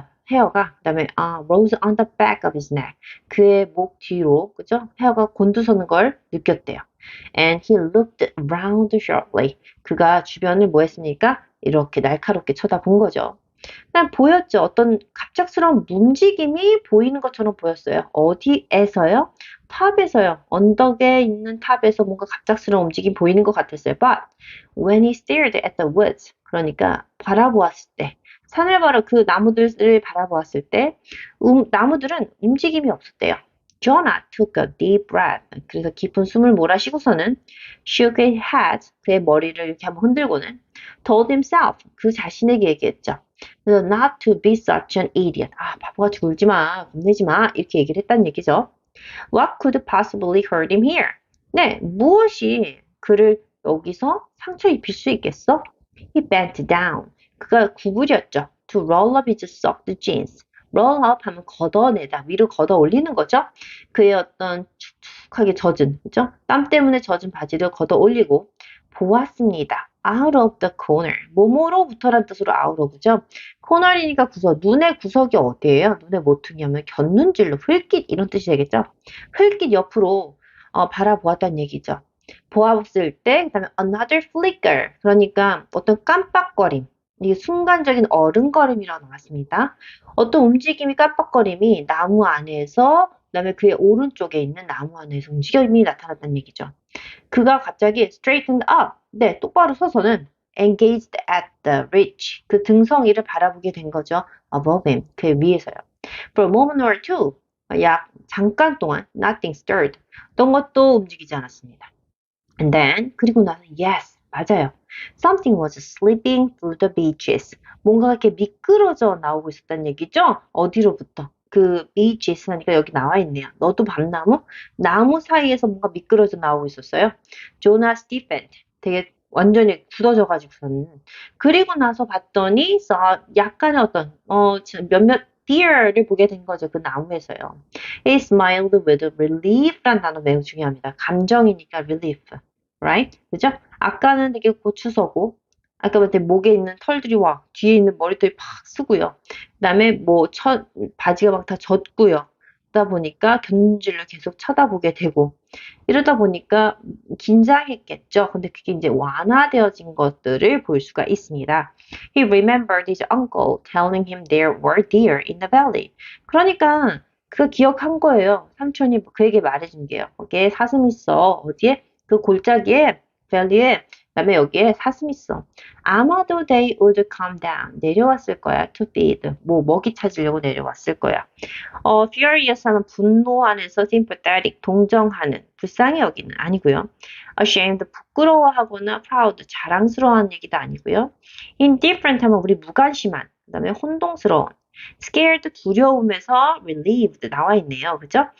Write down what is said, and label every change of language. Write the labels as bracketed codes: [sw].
[en] 헤어가 그다음에 rose on the back of his neck. [ko] 그의 목 뒤로 그죠? 헤어가 곤두서는 걸 느꼈대요. [en] And he looked round sharply. [ko] 그가 주변을 뭐 했습니까? 이렇게 날카롭게 쳐다본 거죠. 그냥 보였죠. 어떤 갑작스러운 움직임이 보이는 것처럼 보였어요. 어디에서요? 탑에서요. 언덕에 있는 탑에서 뭔가 갑작스러운 움직임이 보이는 것 같았어요. [en] But when he stared at the woods, [ko] 그러니까 바라보았을 때, 산을 그 나무들을 바라보았을 때, 나무들은 움직임이 없었대요. [en] Jonah took a deep breath. [ko] 그래서 깊은 숨을 몰아쉬고서는 [en] shook his head. [ko] 그의 머리를 이렇게 한번 흔들고는 [en] told himself. [ko] 그 자신에게 얘기했죠. [en] 그래서 not to be such an idiot. [ko] 바보같이 굴지 마, 겁내지 마. 이렇게 얘기를 했다는 얘기죠. [en] What could possibly hurt him here? [ko] 네, 무엇이 그를 여기서 상처 입힐 수 있겠어? He bent down. 그가 구부렸죠. [en] To roll up his soaked jeans. [ko] roll up 하면 걷어내다, 위로 걷어 올리는 거죠. 그의 어떤 축축하게 젖은, 그죠? 땀 때문에 젖은 바지를 걷어 올리고 보았습니다. [en] out of the corner. [ko] 뭐뭐로부터란 뜻으로 out of죠. 코너리니까 구석. 눈의 구석이 어디예요? 눈의 모퉁이하면 곁눈질로 흙깃 이런 뜻이 되겠죠. 흙깃 옆으로 바라보았다는 얘기죠. 보았을 때 그다음에 [en] another flicker. [ko] 그러니까 어떤 깜빡거림. 이게 순간적인 어른거림이라고 나왔습니다. 어떤 움직임이 깜빡거림이 나무 안에서 그다음에 그의 오른쪽에 있는 나무 안에서 움직임이 나타났다는 얘기죠. [en] 그가 갑자기 straightened up. [ko] 네, 똑바로 서서는 [en] engaged at the ridge. [ko] 그 등성이를 바라보게 된 거죠. above him. 그 위에서요. For a moment or two. 약 잠깐 동안 [en] nothing stirred. [ko] 어떤 것도 움직이지 않았습니다. And then 그리고 나서 yes. 맞아요. [en] Something was slipping through the beaches. [ko] 뭔가 이렇게 미끄러져 나오고 있었다는 얘기죠? 어디로부터? 그 beaches 하니까 여기 나와 있네요. 너도 밤나무? 나무 사이에서 뭔가 미끄러져 나오고 있었어요. 조나 스티펜 되게 완전히 굳어져가지고서는. 그리고 나서 봤더니 약간의 어떤 몇몇 deer를 보게 된 거죠. 그 나무에서요. [en] He smiled with relief [ko] 라는 단어 매우 중요합니다. 감정이니까 [en] relief. right? 그죠? [ko] 아까는 되게 고추서고 아까 되게 목에 있는 털들이 뒤에 있는 머리털이 팍 쓰고요. 그다음에 바지가 막 다 젖고요. 그러다 보니까 곁눈질로 계속 쳐다보게 되고 이러다 보니까 긴장했겠죠. 근데 그게 이제 완화되어진 것들을 볼 수가 있습니다. [en] He remembered his uncle telling him there were deer in the valley. [ko] 그러니까 그가 기억한 거예요. 삼촌이 그에게 말해준 게요. 거기에 사슴 있어. 어디에? 그 골짜기에 밸리에 그다음에 여기에 사슴 있어. 아마도 [en] they would come down. [ko] 내려왔을 거야. to feed. 뭐 먹이 찾으려고 내려왔을 거야. furious 하면 분노하면서 sympathetic, 동정하는, 불쌍히 여기는 아니고요. ashamed, 부끄러워하거나 proud, 자랑스러워하는 얘기도 아니고요. indifferent 하면 우리 무관심한, 그 다음에 혼동스러운, scared, 두려움에서 relieved 나와 있네요. 그죠?